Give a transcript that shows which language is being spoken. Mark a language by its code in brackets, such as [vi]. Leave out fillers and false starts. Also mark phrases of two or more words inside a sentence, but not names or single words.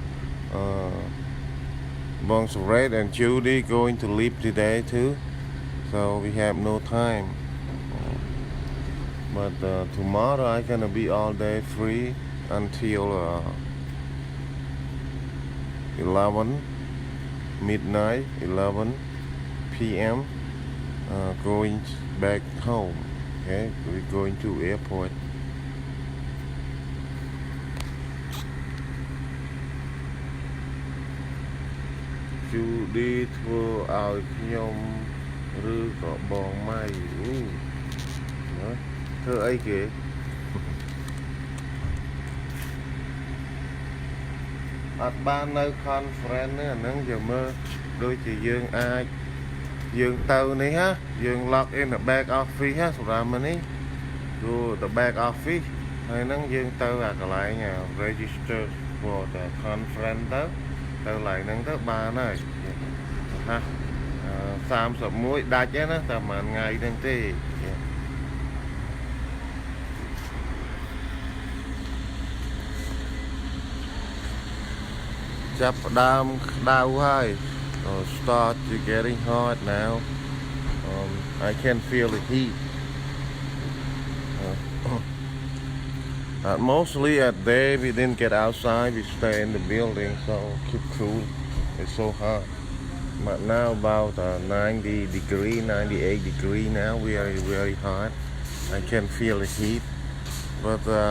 [en] Red and Judy going to leave today too so we have no time but tomorrow I'm gonna be all day free until 11 midnight 11 p.m. Going back home okay we're going to airport Judy [km] ធ្វើឲ្យខ្ញុំឬក៏បងម៉ៃ ធ្វើអីគេអត់បាននៅ conference នេះអាហ្នឹងយើងមើលដូចជាយើងអាចយើងទៅនេះហ៎យើង [en] log in the back office [km] ហ៎សម្រាប់នេះគឺ [en] the back office [km] ហើយហ្នឹងយើងទៅអាកន្លែង [en] register for the conference [km] ទៅឡើងហ្នឹងទៅបានហើយណា 31ដាច់ហ្នឹងណាតែប្រហែលថ្ងៃហ្នឹងទេចាប់ផ្ដើមក្តៅហើយ [en] start to getting hot now I can feel the heat mostly at day we didn't get outside we stay in the building so keep cool it's so hot but now about 90 degree 98 degree now we are very hot I can feel the heat but